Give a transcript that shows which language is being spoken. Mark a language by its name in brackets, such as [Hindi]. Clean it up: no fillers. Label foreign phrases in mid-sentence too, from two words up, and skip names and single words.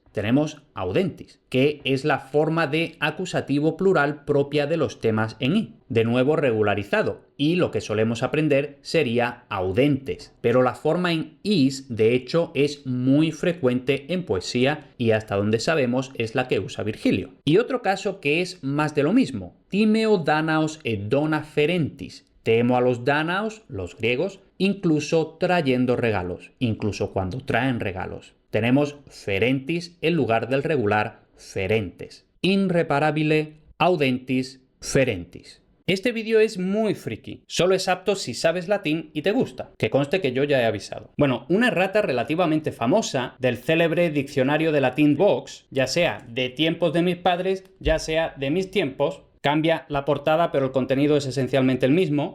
[Spanish] Tenemos audentis, que es la forma de acusativo plural propia de los temas en i, de nuevo regularizado, y lo que solemos aprender sería audentes, pero la forma en is de hecho es muy frecuente en poesía y hasta donde sabemos es la que usa Virgilio. Y otro caso que es más de lo mismo, [Latin] timeo danaos et dona ferentis. [Spanish] Temo a los dánaos, los griegos, incluso trayendo regalos, incluso cuando traen regalos. Tenemos ferentis en lugar del regular ferentes. [Latin] Irreparabile, audentis, ferentis. [Spanish] Este vídeo es muy friki, solo es apto si sabes latín y te gusta, que conste que yo ya he avisado. Bueno, una errata relativamente famosa del célebre diccionario de latín Vox, ya sea de tiempos de mis padres, ya sea de mis tiempos, cambia la portada pero el contenido es esencialmente el mismo.